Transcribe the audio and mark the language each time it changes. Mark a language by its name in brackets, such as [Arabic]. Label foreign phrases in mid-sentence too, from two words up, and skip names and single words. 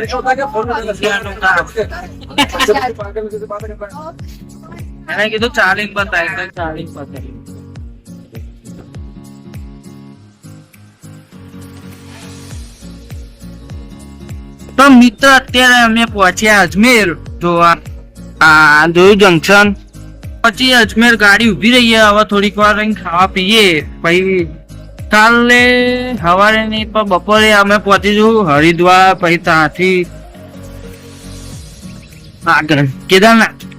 [Gujarati] Karena gitu charging बताया charging बताया. તો મિત્ર અત્યારે અમે પહોંચ્યા અજમેર જોવા. આ જોયું જંકશન પછી અજમેર ગાડી ઉભી રહી. હવે થોડીક વાર રહીને ખાવા પીએ પછી કાલે સવારે ની પણ બપોરે અમે પહોંચીશું હરિદ્વાર પછી ત્યાંથી આગળ કેદારનાથ.